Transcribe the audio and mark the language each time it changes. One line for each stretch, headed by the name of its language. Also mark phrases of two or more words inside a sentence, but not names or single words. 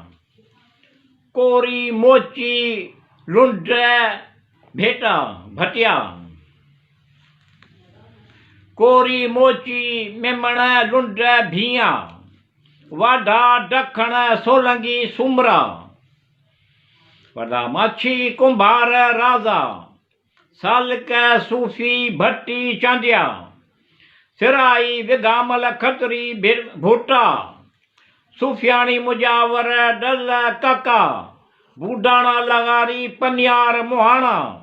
Sindhi: कोरी मोची लुंड भेटा भटिया कोरी मोची मेमण लुंड भिया वाढा डखण सोलंगी सुमरा वॾा माछी कुंभार राजा सालक सूफी भट्टी चांदिया सिराई विगामल खतरी भूटा सूफियाणी मुजावर डल काका बूडाणा लगारी पनियार मुहाणा